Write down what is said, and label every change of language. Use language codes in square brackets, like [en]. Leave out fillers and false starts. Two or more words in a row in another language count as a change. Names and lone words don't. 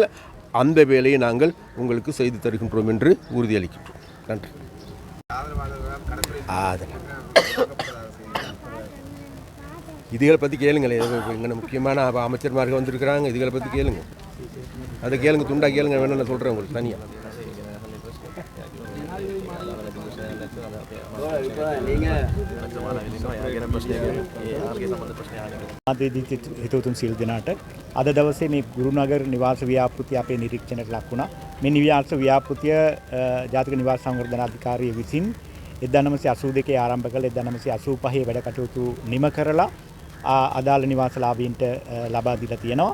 [ta] அந்த வேலையை நாங்கள் உங்களுக்கு செய்து தருகின்றோம் என்று உறுதியளிக்கின்றோம். நன்றி. இதுகளை பற்றி கேளுங்களேன். இங்கே முக்கியமான அமைச்சர்மார்கள் வந்திருக்கிறாங்க. இதுகளை பற்றி கேளுங்க. அதை கேளுங்க, துண்டா கேளுங்க. வேணும் நான் சொல்கிறேன் உங்களுக்கு தனியாக. [si] හිතවතුන් සියලු දෙනාට අද දවසේ මේ ගුරුනගර නිවාස ව්‍යාපෘතිය අපේ නිරීක්ෂණයට ලක් වුණා. මේ නිවාස ව්‍යාපෘතිය ජාතික නිවාස සංවර්ධන අධිකාරිය විසින් 1982 ආරම්භ කළ 1985 වැඩ කටයුතු නිම කරලා අදාළ නිවාසලාභීන්ට ලබා දීලා තියෙනවා.